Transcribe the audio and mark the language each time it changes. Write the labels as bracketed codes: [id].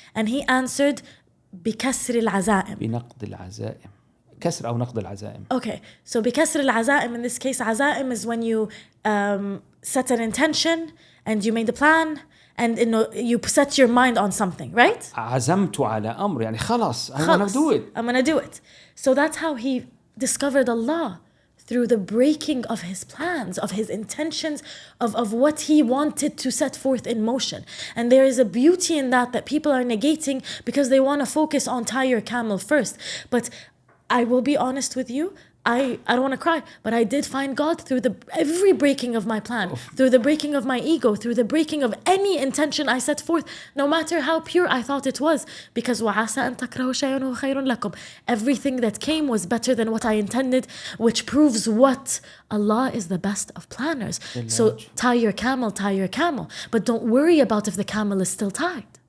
[en] And he answered, [ar] بكسر العزائم. بنقد العزائم. كسر أو نقد العزائم. [en] Okay, so [ar] بكسر العزائم, [en] in this case, عزائم is when you set an intention and you made a plan and you set your mind on something, right? [ar] عزمت على أمر يعني خلاص [en] I'm gonna do it. I'm gonna do it. So that's how he discovered Allah, through the breaking of his plans, of his intentions, of what he wanted to set forth in motion. And there is a beauty in that people are negating because they want to focus on tie your camel first. But I will be honest with you, I don't want to cry, but I did find God through every breaking of my plan, through the breaking of my ego, through the breaking of any intention I set forth, no matter how pure I thought it was. Because [ar] وَعَسَىٰ أَن تَكْرَهُ شَيْئًا وَهُوَ خَيْرٌ لَكُمْ. [en] Everything that came was better than what I intended, which proves what? Allah is the best of planners. So tie your camel. But don't worry about if the camel is still tied.